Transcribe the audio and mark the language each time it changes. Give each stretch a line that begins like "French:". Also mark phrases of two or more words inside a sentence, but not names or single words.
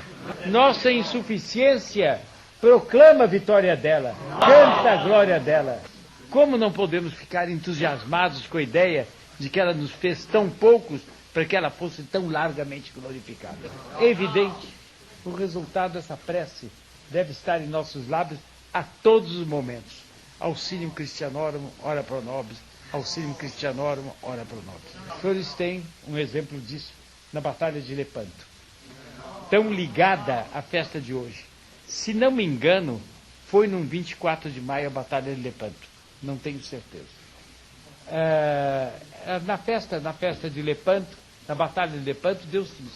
Portuguese: Nossa insuficiência proclama a vitória dela, canta a glória dela. Como não podemos ficar entusiasmados com a ideia de que ela nos fez tão poucos para que ela fosse tão largamente glorificada? É evidente, o resultado dessa prece deve estar em nossos lábios a todos os momentos.
Latin: Auxilium Christianorum, ora pro nobis, auxilium Christianorum, ora pro nobis.
Portuguese: Os senhores têm um exemplo disso na Batalha de Lepanto, tão ligada à festa de hoje. Se não me engano, foi no 24 de maio a Batalha de Lepanto. Não tenho certeza. Na festa de Lepanto, na Batalha de Lepanto, deu-se isso.